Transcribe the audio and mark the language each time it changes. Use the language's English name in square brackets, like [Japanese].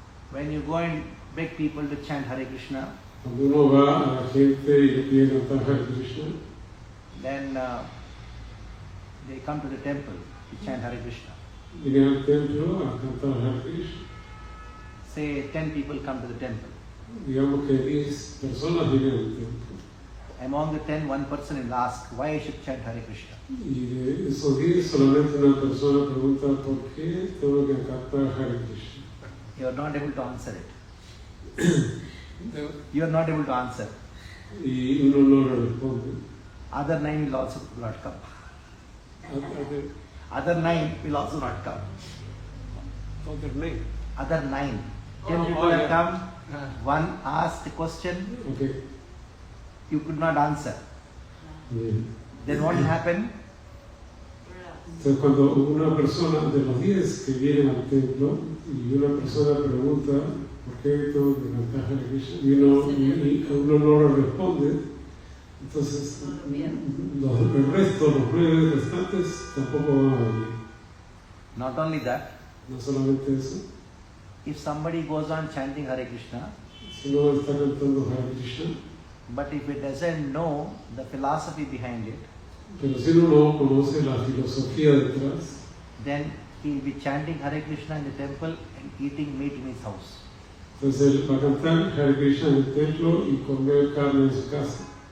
[English] When you go and beg people to chant Hare Krishna, [Spanish] Cuando uno va a la gente y le pide cantar Hare Krishna, [English] then they come to the temple to chant Hare Krishna. [Spanish] vienen al templo a cantar Hare Krishna. [English] Say 10 people come to the temple. [Spanish] Digamos que 10 personas vienen al templo. [English] Among the 10, one person will ask why I should chant Hare Krishna. [Spanish] Y de esos 10 solamente una persona pregunta por qué tengo que cantar Hare Krishna. [English] You are not able to answer it. You are not able to answer. [Spanish] Y uno no le responde. [English] Other 9 will also not come. Other 9 will also not come. Other name. Other 9. 10 people have come. One asked a question. Okay. You could not answer. [Spanish] Bien. [English] Then what will happen? [Spanish] Entonces cuando una persona de los 10 que vienen al templo y una persona pregunta por qué tengo que cantar Hare Krishna y uno no le responde, entonces el resto, los 9 restantes, tampoco van a venir. [English] Not only that, [Spanish] No solamente eso, [English] if somebody goes on chanting Hare Krishna, [Spanish] si no está cantando Hare Krishna, [English] but if it doesn't know the philosophy behind it, [Spanish] pero si uno no conoce la filosofía detrás, [English] then he will be chanting Hare Krishna in the temple and eating meat in his house. [Spanish] entonces él va a cantar Hare Krishna en el templo y comer carne en su casa.